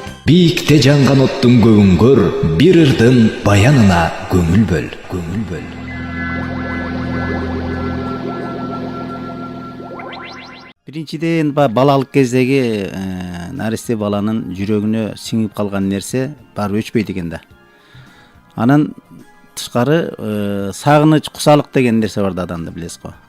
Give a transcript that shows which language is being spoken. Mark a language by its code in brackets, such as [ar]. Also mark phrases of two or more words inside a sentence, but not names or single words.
[kk] Биікте жаңған оттың көңін көр, бір ырдың баянына көңіл бөл, көңіл бөл. [ky] Биринчиден балалык кездеги наристе баланын жүрөгүнө сиңип калган нерсе бар өчпөйт экен да. Анан тышкары сагыныч, кусалык деген нерсе бар да адамда, билесиз го.